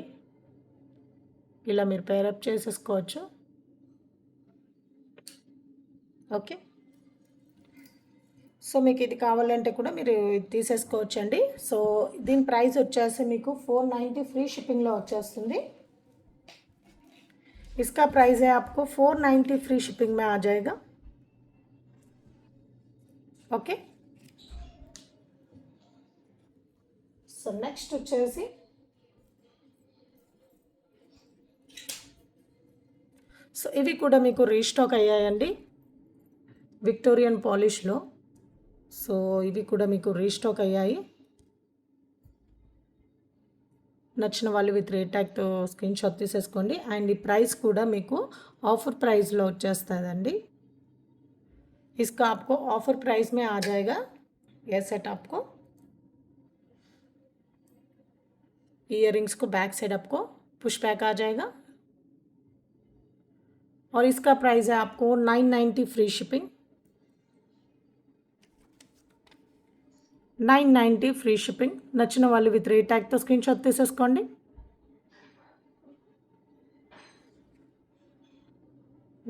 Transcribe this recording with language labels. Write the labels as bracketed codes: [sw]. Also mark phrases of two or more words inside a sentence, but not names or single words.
[te] ఇలా మీరు పేరప్ చేసేసుకోవచ్చు. ఓకే, సో మీకు ఇది కావాలంటే కూడా మీరు తీసేసుకోవచ్చండి. సో దీని ప్రైస్ వచ్చేసి మీకు 490 [en] free shipping-lo [te] వచ్చేస్తుంది. [hi] इसका प्राइस है आपको 490 [en] free shipping [hi] में आ जाएगा. ओके, [te] సో నెక్స్ట్ వచ్చేసి సో ఇవి కూడా మీకు రీస్టాక్ అయ్యాయండి [en] Victorian polish-lo. [te] సో ఇవి కూడా మీకు రీస్టాక్ అయ్యాయి. నచ్చిన వాళ్ళు [en] with rate tag-tho screen shot [te] తీసేసుకోండి. అండ్ ఈ ప్రైస్ కూడా మీకు [en] offer price-lo [te] వచ్చేస్తుందండి. [hi] इसका आपको [en] offer price [hi] में आ जाएगा. यह सेट आपको [en] ear rings [hi] को [en] back side [hi] आपको [en] push back [hi] आ जाएगा. और इसका प्राइस है आपको 990 [en] free shipping. 990 free shipping. [te] నచ్చిన వాళ్ళు [en] with rate tag-tho screen shot [te] తీసేసుకోండి.